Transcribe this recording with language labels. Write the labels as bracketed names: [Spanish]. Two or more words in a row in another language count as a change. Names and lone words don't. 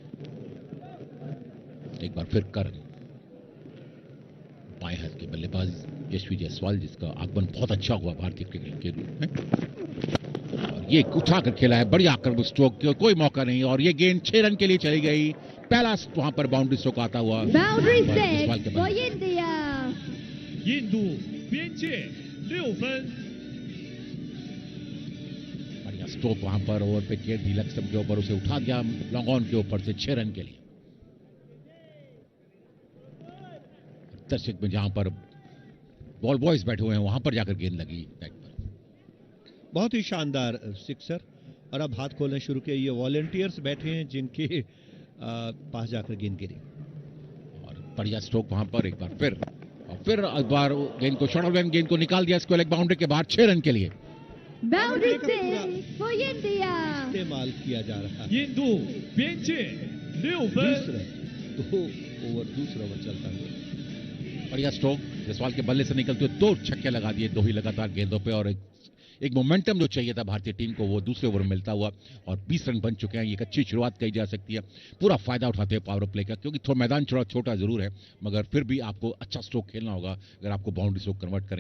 [Hindi] एक बार फिर करण, बाएं हाथ के बल्लेबाज यशवी जायसवाल जिसका आगमन बहुत अच्छा हुआ भारतीय क्रिकेट के रूप में और ये उठाकर खेला है, बढ़िया आक्रमक स्ट्रोक, कोई मौका नहीं और ये गेंद 6 रन के लिए चली गई। पहला वहां पर [English] boundary stroke [Hindi] आता हुआ जायसवाल के [English] for India. [Chinese] 印度边界6分。 [Hindi] बढ़िया स्ट्रोक वहां पर ओवर पे किया, ढीलक स्टंप के ऊपर उसे उठा दिया [English] long on [Hindi] के ऊपर से 6 रन के लिए। दर्शक में जहां पर [English] ball boys [Hindi] बैठे हुए हैं वहां पर जाकर गेंद लगी बैट पर। बहुत ही शानदार सिक्सर और अब हाथ खोलने शुरू किए। ये वॉलंटियर्स बैठे हैं जिनके पास जाकर गेंद गिरी और बढ़िया स्ट्रोक वहां पर एक बार फिर और फिर एक बार गेंद को [English] short of [Hindi] गेंद को निकाल दिया [English] square leg boundary [Hindi] के बाहर 6 रन के लिए। [English] Boundary for India. [Hindi] इस्तेमाल किया जा रहा है। [Chinese] 印度边界6分。 [Hindi] दूसरा ओवर चलता है। बढ़िया स्ट्रोक जायसवाल के बल्ले से निकलते हुए 2 छक्के लगा दिए 2 ही लगातार गेंदों पे और एक मोमेंटम जो चाहिए था भारतीय टीम को वो दूसरे ओवर में मिलता हुआ और 20 रन बन चुके हैं। ये एक अच्छी शुरुआत कही जा सकती है, पूरा फायदा उठाते हैं [English] power play [Hindi] का क्योंकि थोड़ा मैदान छोटा जरूर है मगर फिर भी आपको अच्छा स्ट्रोक खेलना होगा अगर आपको [English] boundary stroke convert [Hindi] करें।